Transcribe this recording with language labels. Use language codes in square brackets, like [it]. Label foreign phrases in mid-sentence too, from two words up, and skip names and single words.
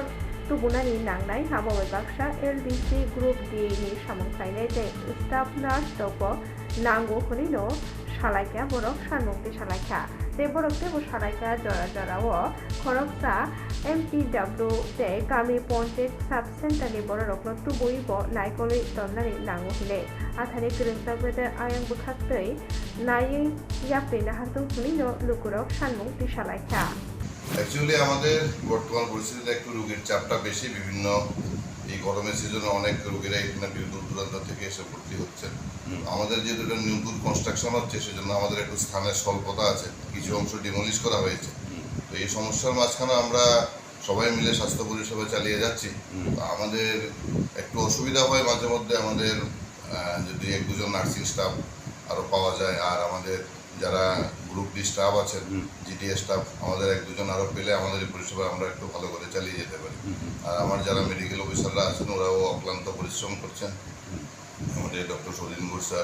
[trp] tubunani nangnai abo bai baksa LDC Group D ni samung khlainai tei [en] staff nurse [trp] rokbo nango hwnui no salaikha borok sanmung tisalaikha tei borok tebo salaikha jora jora o khoroksa MPW tei Kami Ponchayat Sub Center ni borokno tubui bo naikolui tonnani nango hile athani gwngjak bedar ayang bwkhaktui naiui yapri nahatung hwnui no lukurok sanmung tisalaikha [bn] অ্যাকচুয়ালি আমাদের বর্তমান পরিস্থিতিতে একটু রোগীর চাপটা বেশি বিভিন্ন এই গরমের সিজনে অনেক রোগীরা এখানে বিভিন্ন দূরান্ত থেকে এসে ভর্তি হচ্ছে আমাদের যেহেতু এটা নতুন কনস্ট্রাকশন হচ্ছে সেজন্য আমাদের একটু স্থানের স্বল্পতা আছে কিছু অংশ ডিমলিশ করা হয়েছে তো এই সমস্যার মাঝখানে আমরা সবাই মিলে স্বাস্থ্য পরিষেবা চালিয়ে যাচ্ছি আমাদের একটু অসুবিধা হয় মাঝে মধ্যে আমাদের যদি এক দুজন [en] nursing staff [bn] আরও পাওয়া যায় আর আমাদের যারা [en] group D staff [bn] আছেন [en] GTA staff [bn] আমাদের এক দুজন আরও পেলে আমাদের এই পরিষেবা আমরা একটু ভালো করে চালিয়ে যেতে পারি আর আমার যারা [en] medical officers [bn] আছেন ওরাও অক্লান্ত পরিশ্রম করছেন আমাদের ডক্টর সলিন ঘোষ স্যার